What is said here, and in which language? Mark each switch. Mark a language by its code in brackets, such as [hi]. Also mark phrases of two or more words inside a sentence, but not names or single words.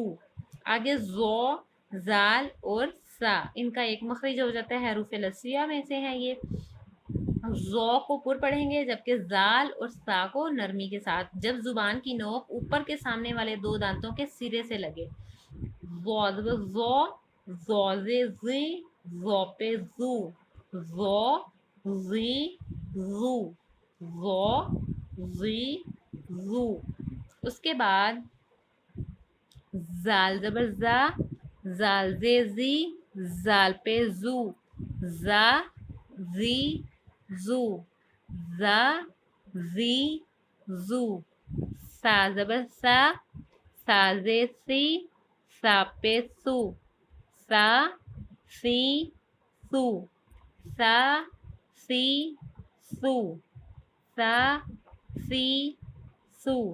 [ur] آگے زو، زال اور سا، ان کا ایک مخرج ہو جاتا ہے، حروف لثویہ میں سے ہے یہ. زو کو پر پڑھیں گے جبکہ زال اور سا کو نرمی کے ساتھ جب زبان کی نوک اوپر کے سامنے والے دو دانتوں کے سرے سے لگے. زو زبر زو، زو زے زی، زو پہ زو، زو زی زو، زو زی زو. اس کے بعد زال زبر زا، زال زے زی، زال پہ زو، زا زی زو، زا زی زو. سا زبر سا، سا زے سی، سا پہ سو، سا سی سو، سا سی سو، سا سی سو.